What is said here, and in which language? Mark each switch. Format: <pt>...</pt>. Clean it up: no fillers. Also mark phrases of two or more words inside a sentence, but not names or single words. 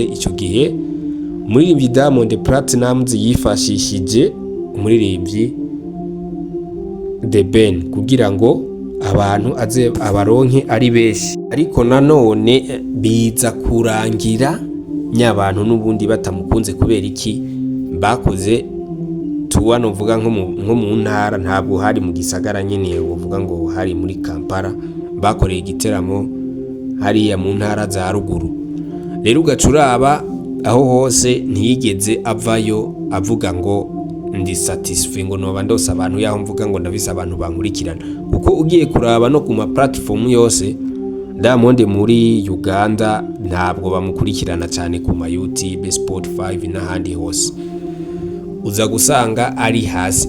<rn>Ico gihe umuririmbyi Diamond Platnumz yifashishije umuririmbyi The Ben kugira ngo abantu aze abaronke ari benshi, ariko nanone biza kurangira nyabantu n'ubundi batamukunze kubera iki bakoze tour novuga nko mu ntara, ntabwo hari mu gisagara nyene uvuga ngo hari muri Kampala, bakoreye igiteramo hariya mu ntara za ruguru. Rero ugacuraba aho hose ntiyigeze avayo avuga ngo ndi satisfait ngo noba ndose abantu yaho mvuga ngo ndabise abantu bankurikirana, kuko ugiye kuraba no ku ma platform yose Diamond muri Uganda ntabwo bamukurikirana cyane ku ma YouTube, Spotify n'ahandi hose uza gusanga ari hasi.</rn>